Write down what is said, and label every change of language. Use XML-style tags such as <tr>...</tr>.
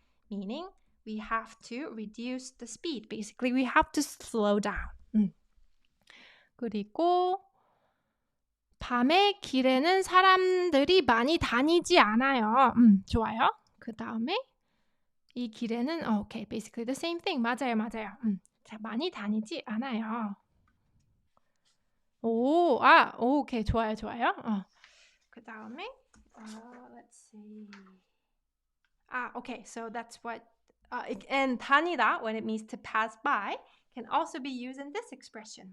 <en>Meaning we have to reduce the speed. Basically, we have to slow down.</en> <ko>그리고 밤에 길에는 사람들이 많이 다니지 않아요. 좋아요. 그 다음에 이 길에는</ko> <en>okay, basically the same thing.</en> <ko>맞아요. 많이 다니지 않아요. 오케이, 좋아요. 그 다음에</ko> <en>let's see. Okay, so that's what and 다니다, when it means to pass by, can also be used in this expression.</en>